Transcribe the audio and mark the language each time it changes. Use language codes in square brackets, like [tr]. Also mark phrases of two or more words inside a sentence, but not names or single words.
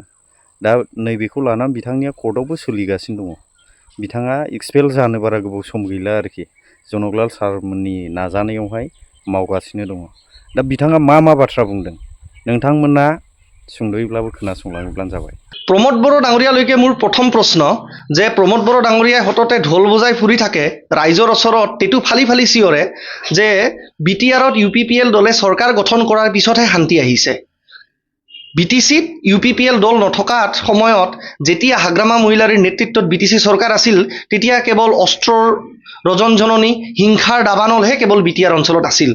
[brx] दा नैबेखौ लानानै बिथांनिया कर्टआवबो सोलिगासिनो दङ। बिथाङा एक्सपेल जानो बारा गोबाव सम गैला आरोखि, जनकलाल सारमोननि नाजानायावहाय मावगासिनो दङ। दा बिथाङा मा बाथ्रा बुंदों नोंथांमोना सुंद'यैब्लाबो खोनासंलाङोब्लानो जाबाय। [as] प्रमोद बर' डांगरियाলৈকে মোৰ প্ৰথম প্ৰশ্ন যে প্ৰমোদ বৰ' ডাঙৰীয়াই সততে ঢোল বজাই ফুৰি থাকে, ৰাইজৰ ওচৰত টেটু ফালি ফালি চিঞৰে যে BTRত UPPL দলে চৰকাৰ গঠন কৰাৰ পিছতহে শান্তি আহিছে। BTCত UPPL দল নথকা সময়ত যেতিয়া হাগ্ৰামা মহিলাৰীৰ নেতৃত্বত BTC চৰকাৰ আছিল, তেতিয়া কেৱল অস্ত্ৰৰ ৰজনজননী, হিংসাৰ দাবানলহে কেৱল BTR অঞ্চলত আছিল।